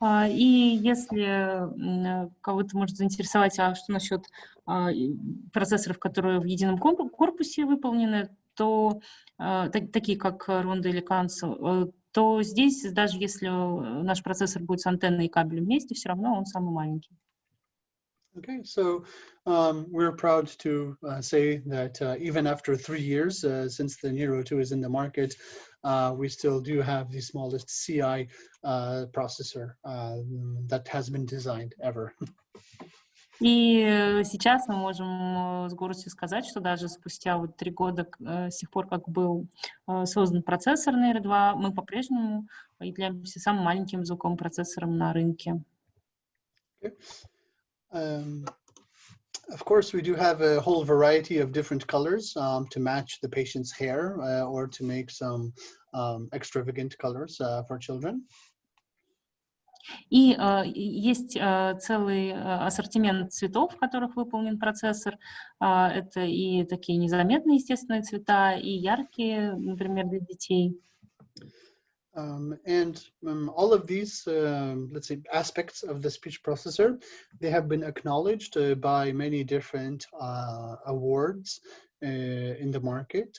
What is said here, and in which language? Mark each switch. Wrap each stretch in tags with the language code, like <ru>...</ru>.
<ru>И если кого-то может заинтересовать, а что насчет процессоров, которые в едином корпусе выполнены, то такие как Rondo или Kanzo, то здесь, даже если наш процессор будет с антенной и кабелем вместе, все равно он самый маленький.</ru> <en>Okay, so we're proud to say that even after 3 years since the Neuro 2 is in the market, we still do have the smallest CI processor that has been designed ever.</en> <ru>И сейчас мы можем с гордостью сказать, что даже спустя вот 3 года с тех пор, как был создан процессор Neuro 2, мы по-прежнему являемся самым маленьким звуковым процессором на рынке.</ru> <en>Of course, we do have a whole variety of different colors to match the patient's hair or to make some extravagant colors for children.</en> <ru>И есть целый ассортимент цветов, в которых выполнен процессор. Это и такие незаметные естественные цвета, и яркие, например, для детей.</ru> <en>All of these, let's say, aspects of the speech processor, they have been acknowledged by many different awards in the market.</en>